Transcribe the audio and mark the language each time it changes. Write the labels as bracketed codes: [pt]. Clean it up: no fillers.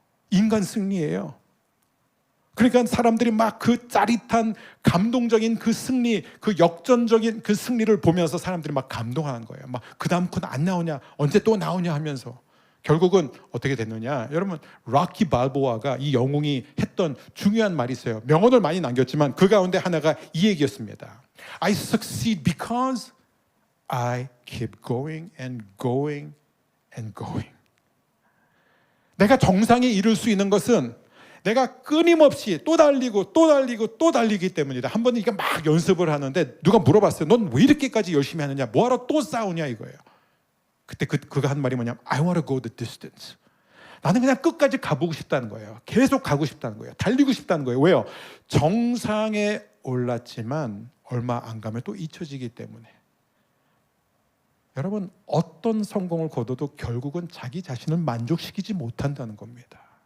[ko] 인간 승리예요. 그러니까 사람들이 막 그 짜릿한 감동적인 그 승리, 그 역전적인 그 승리를 보면서 사람들이 막 감동하는 거예요. 막 그 다음 건 안 나오냐, 언제 또 나오냐 하면서 결국은 어떻게 됐느냐? 여러분, 락키 발보아가 이 영웅이 했던 중요한 말이 있어요. 명언을 많이 남겼지만 그 가운데 하나가 이 얘기였습니다. [en] I succeed because I keep going and going and going. [ko] 내가 정상에 이룰 수 있는 것은 내가 끊임없이 또 달리고 또 달리고 또 달리기 때문이다. 한 번은 이게 막 연습을 하는데 누가 물어봤어요. 넌 왜 이렇게까지 열심히 하느냐? 뭐하러 또 싸우냐 이거예요. 그때 그가 한 말이 뭐냐면 [en] I want to go the distance. [ko] 나는 그냥 끝까지 가보고 싶다는 거예요. 계속 가고 싶다는 거예요. 달리고 싶다는 거예요. 왜요? 정상에 올랐지만 얼마 안 가면 또 잊혀지기 때문에. 여러분, 어떤 성공을 거둬도 결국은 자기 자신을 만족시키지 못한다는 겁니다.